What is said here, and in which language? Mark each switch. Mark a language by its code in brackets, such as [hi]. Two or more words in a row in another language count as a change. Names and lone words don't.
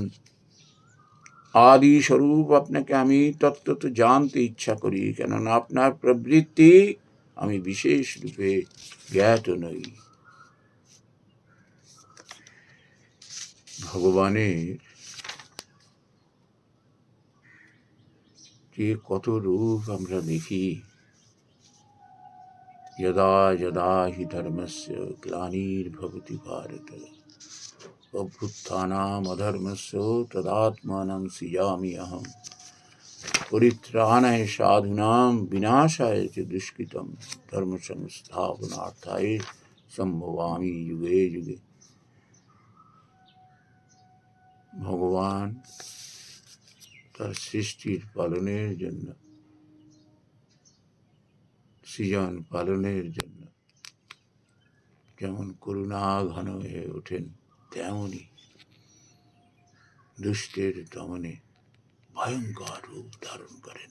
[bn] আদি স্বরূপ আপনাকে আমি তত্ত্বত জানতে ইচ্ছা করি, কেননা আপনার প্রবৃত্তি আমি বিশেষ রূপে জ্ঞাত নই। ভগবানের যে কত রূপ আমরা দেখি, [sa] यदा यदा हि धर्मस्य ग्लानिर्भवति भारत अभ्युत्थानमधर्मस्य तदात्मानं सृजामि अहम् परित्राणाय साधूनां विनाशाय च दुष्कृतं धर्म संस्थापनार्थाय सम्भवामि युगे युगे। [bn] ভগবান তার সৃষ্টির পালনের জন্য, সৃজন পালনের জন্য যেমন করুণা ঘন হয়ে ওঠেন, তেমনি দুষ্টের দমনে ভয়ঙ্কর রূপ ধারণ করেন।